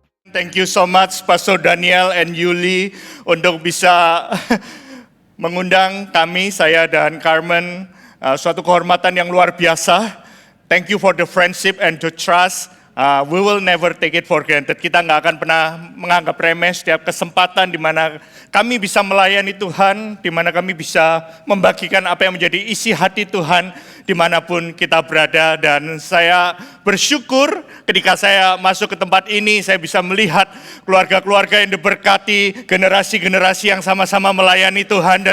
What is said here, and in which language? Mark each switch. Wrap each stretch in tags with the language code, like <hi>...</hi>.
<en>Thank you so much</en> <id>Pastor Daniel and Yuli untuk bisa mengundang kami, saya dan Carmen, suatu kehormatan yang luar biasa.</id> <en>Thank you for the friendship and the trust. We will never take it for granted.</en> <id>Kita nggak akan pernah menganggap remeh setiap kesempatan di mana kami bisa melayani Tuhan, di mana kami bisa membagikan apa yang menjadi isi hati Tuhan dimanapun kita berada. Dan saya bersyukur ketika saya masuk ke tempat ini, saya bisa melihat keluarga-keluarga yang diberkati, generasi-generasi yang sama-sama melayani Tuhan.</id>